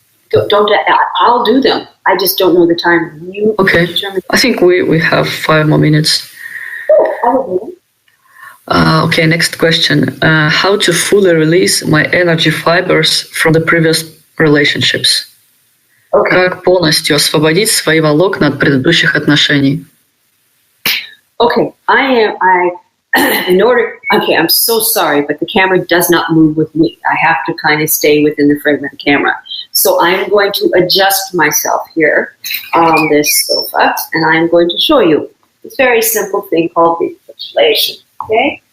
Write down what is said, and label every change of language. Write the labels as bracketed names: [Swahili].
[English] Don't. I'll do them. I just don't know the time. You okay. I think we have 5 more minutes. Oh, I will do them. Okay, next question. How to fully release my energy fibers from the previous relationships? Okay. [Russian] Как полностью освободить свои волокна от предыдущих отношений? [English] Okay, I'm so sorry, but the camera does not move with me. I have to kind of stay within the frame of the camera. So I'm going to adjust myself here on this sofa, and I'm going to show you this very simple thing called recapitulation. Okay?